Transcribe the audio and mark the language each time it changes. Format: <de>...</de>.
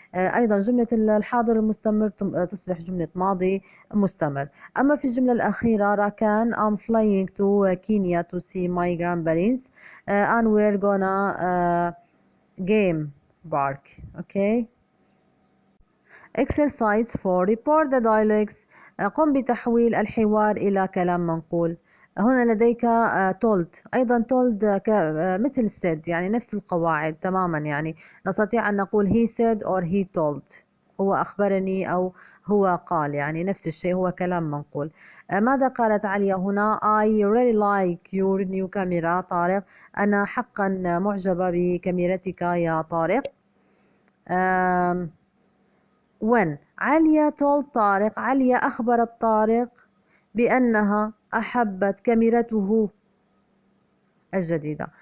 <ar>أيضا جملة الحاضر المستمر تصبح جملة ماضي مستمر. أما في الجملة الأخيرة</ar> <en>راكان I'm flying to Kenya to see my grandparents and we're gonna game park. Okay. Exercise 4. Report the dialects.</en> <ar>قم بتحويل الحوار إلى كلام منقول. هنا لديك told. أيضا told مثل said، يعني نفس القواعد تماما، يعني نستطيع أن نقول</ar> <en>he said or he told،</en> <ar>هو أخبرني أو هو قال، يعني نفس الشيء، هو كلام منقول. ماذا قالت عليا هنا؟</ar> <en>I really like your new camera طارق.</en> <ar>أنا حقا معجبة بكاميرتك يا طارق. when عليا told طارق، عليا أخبرت طارق بأنها أحبت كاميرته الجديدة.</ar>